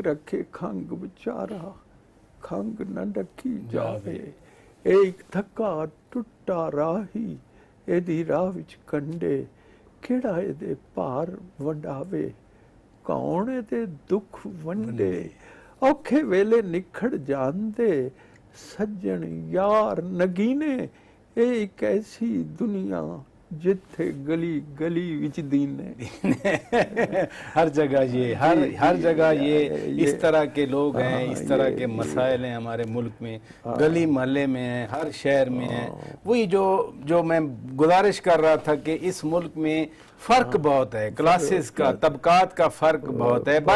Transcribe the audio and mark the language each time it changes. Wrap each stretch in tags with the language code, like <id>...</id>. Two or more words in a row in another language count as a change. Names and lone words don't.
<pa>ਰੱਖੇ ਖੰਗ ਵਿਚਾਰਾ ਖੰਗ ਨਾ ਡੱਕੀ ਜਾਵੇ, ਇਹ ਇੱਕ ਥੱਕਾ ਟੁੱਟਾ ਰਾਹੀ ਇਹਦੀ ਰਾਹ ਵਿੱਚ ਕੰਡੇ, ਕਿਹੜਾ ਇਹਦੇ ਭਾਰ ਵੰਡਾਵੇ, ਕੌਣ ਇਹਦੇ ਦੁੱਖ ਵੰਡੇ, ਔਖੇ ਵੇਲੇ ਨਿਖੜ ਜਾਂਦੇ ਸੱਜਣ ਯਾਰ ਨਗੀਨੇ, ਇਹ ਇੱਕ ਐਸੀ ਦੁਨੀਆ ਜਿੱਥੇ ਗਲੀ ਗਲੀ ਵਿੱਚ ਦੀਨ</pa> <ur>ہر جگہ یہ ہر جگہ یہ اس طرح کے لوگ ہیں، اس طرح کے مسائل ہیں ہمارے ملک میں، گلی محلے میں ہیں، ہر شہر میں ہیں. وہی جو میں گزارش کر رہا تھا کہ اس ملک میں فرق بہت ہے، کلاسز کا طبقات کا فرق بہت ہے.</ur>